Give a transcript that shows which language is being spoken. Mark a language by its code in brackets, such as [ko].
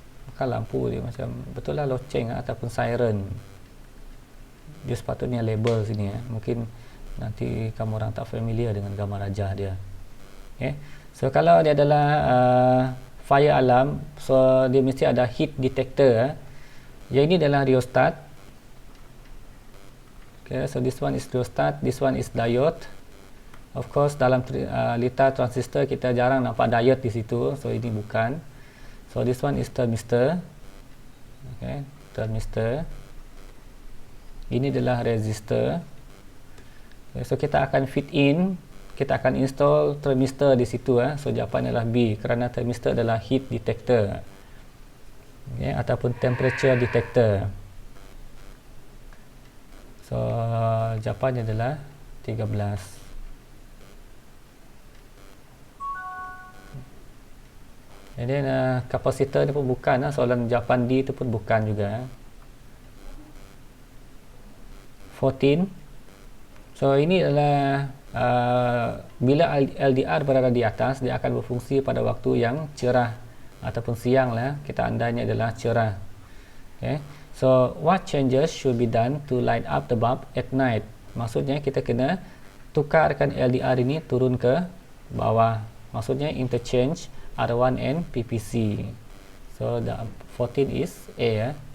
[ms] Bukan lampu dia macam betul lah loceng ataupun siren. Dia sepatutnya label sini. Mungkin nanti kamu orang tak familiar dengan gambar rajah dia. Okay. So kalau dia adalah fire alarm, so dia mesti ada heat detector. Yang ini adalah rheostat. [en] Okay, so this one is rheostat, this one is diode. [ms] Of course dalam litar transistor kita jarang nampak diode di situ, so ini bukan. [en] So this one is thermistor. [ms] Okay, thermistor. Ini adalah resistor. Okay, so kita akan fit in, kita akan install thermistor di situ. So jawapan adalah B kerana thermistor adalah heat detector. Okay, ataupun temperature detector. So jawapannya adalah 13. And then kapasitor ni pun bukan. Soalan jawapan D itu pun bukan juga. 14. So ini adalah bila LDR berada di atas, dia akan berfungsi pada waktu yang cerah ataupun siang lah. Kita andainya adalah cerah. Okay. [en] So what changes should be done to light up the bulb at night? [ms] Maksudnya kita kena tukarkan LDR ini turun ke bawah. [en] Maksudnya interchange R1 and PPC. So the 14 is A.